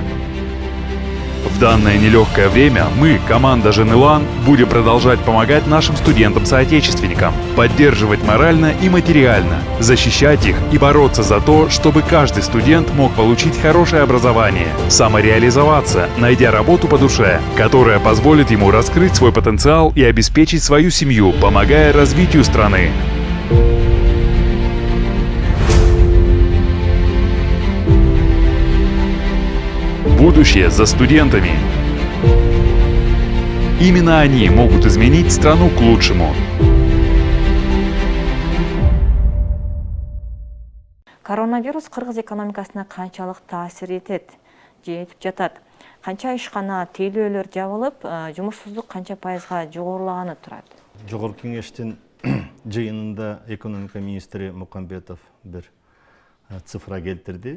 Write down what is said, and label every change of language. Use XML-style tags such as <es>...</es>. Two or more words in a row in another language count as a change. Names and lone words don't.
<ru>В данное нелегкое время мы, команда Жанелан, будем продолжать помогать нашим студентам-соотечественникам, поддерживать морально и материально, защищать их и бороться за то, чтобы каждый студент мог получить хорошее образование, самореализоваться, найдя работу по душе, которая позволит ему раскрыть свой потенциал и обеспечить свою семью, помогая развитию страны. Будущее за студентами. Именно они могут изменить страну к лучшему.</ru> <ky>Коронавирус кыргыз экономикасына канчалык таасир этет же этип жатат? Канча ишкана, тейлөөлөр жабылып, жумушсуздук канча пайызга жогорулаганы турат? Жогорку кеңештин жыйынында экономика министри Мукамбетов бир цифра келтирди.</ky>